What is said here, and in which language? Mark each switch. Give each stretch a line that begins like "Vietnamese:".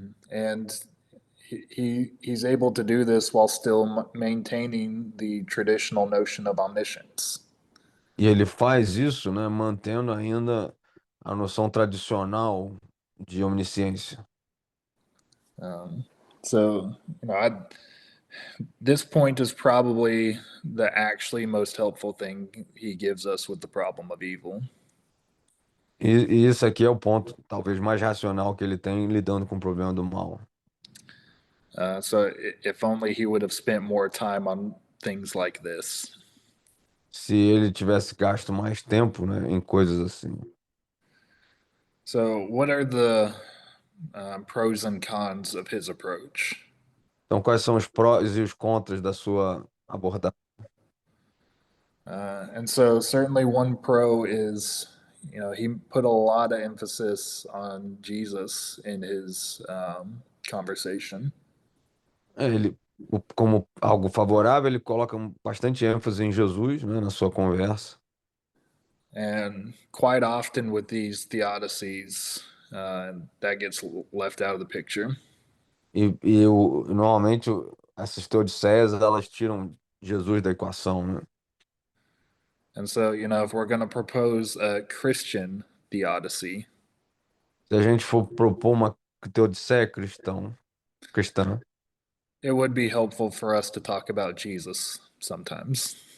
English: And he's able to do this while still maintaining the traditional notion of omniscience.
Portuguese: E ele faz isso, né, mantendo ainda a noção tradicional de onisciência.
English: So, this point is probably the actually most helpful thing he gives us with the problem of evil.
Portuguese: E isso aqui é o ponto talvez mais racional que ele tem lidando com o problema do mal.
English: So if only he would have spent more time on things like this.
Portuguese: Se ele tivesse gasto mais tempo, né, em coisas assim.
English: So what are the pros and cons of his approach?
Portuguese: Então, quais são os prós e os contras da sua abordagem?
English: And so certainly one pro is, he put a lot of emphasis on Jesus in his conversation.
Portuguese: Como algo favorável, ele coloca bastante ênfase em Jesus, né, na sua conversa.
English: And quite often with these theodicies, that gets left out of the picture.
Portuguese: Normalmente essas teodiceias, elas tiram Jesus da equação, né?
English: And so, if we're going to propose a Christian theodicy,
Portuguese: Se a gente for propor uma teodiceia cristã,
English: it would be helpful for us to talk about Jesus sometimes.